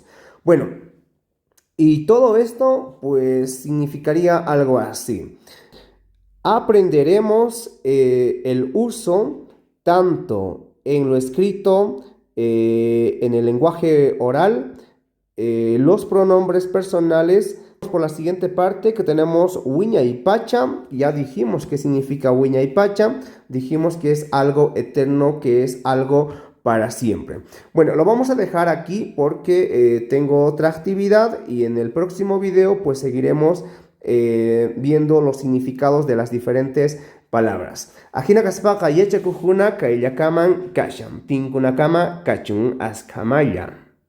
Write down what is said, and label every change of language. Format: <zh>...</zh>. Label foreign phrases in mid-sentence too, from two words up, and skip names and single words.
<es>Bueno, y todo esto pues significaría algo así. Aprenderemos el uso tanto en lo escrito, en el lenguaje oral, los pronombres personales. Por la siguiente parte que tenemos</es> <qu>wiña y pacha.</qu> <es>Ya dijimos qué significa</es> <qu>wiña y pacha.</qu> <es>Dijimos que es algo eterno, que es algo para siempre. Bueno, lo vamos a dejar aquí porque tengo otra actividad y en el próximo video pues seguiremos viendo los significados de las diferentes palabras.</es> <qu>Ajina kaspaka yechakujuna kaillakaman kasham. Tinkunakama kachun askamaya.</qu>